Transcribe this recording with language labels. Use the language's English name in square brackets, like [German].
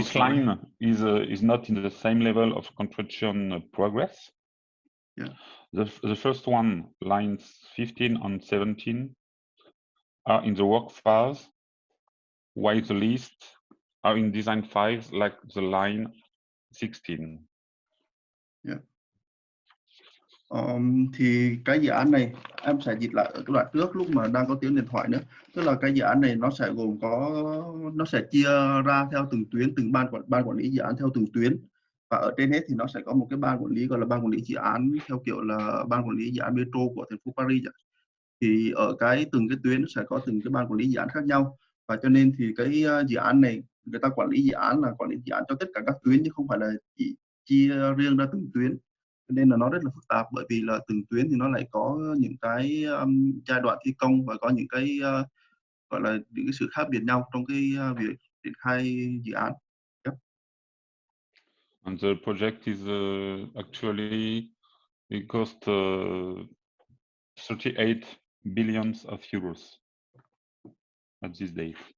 [English] each line is not in the same level of construction progress. Yeah. The first one, lines 15 and 17, are in the work phase, while the least are in design phase, like the line 16. Yeah. [Vietnamese] Thì cái dự án này em sẽ dịch lại ở cái đoạn trước lúc mà đang có tiếng điện thoại nữa, tức là cái dự án này nó sẽ gồm nó sẽ chia ra theo từng tuyến, từng ban quản lý dự án theo từng tuyến, và ở trên hết thì nó sẽ có một cái ban quản lý gọi là ban quản lý dự án theo kiểu là ban quản lý dự án metro của thành phố Paris. thì ở từng cái tuyến sẽ có từng cái ban quản lý dự án khác nhau, và cho nên thì cái dự án này người ta quản lý dự án là quản lý dự án cho tất cả các tuyến chứ không phải là chỉ chia riêng ra từng tuyến, cho nên là nó rất là phức tạp, bởi vì là từng tuyến thì nó lại có những cái giai đoạn thi công và có những cái gọi là những cái sự khác biệt nhau trong cái việc triển khai dự án. [English] And the project is actually it cost 38 billions of euros at this day.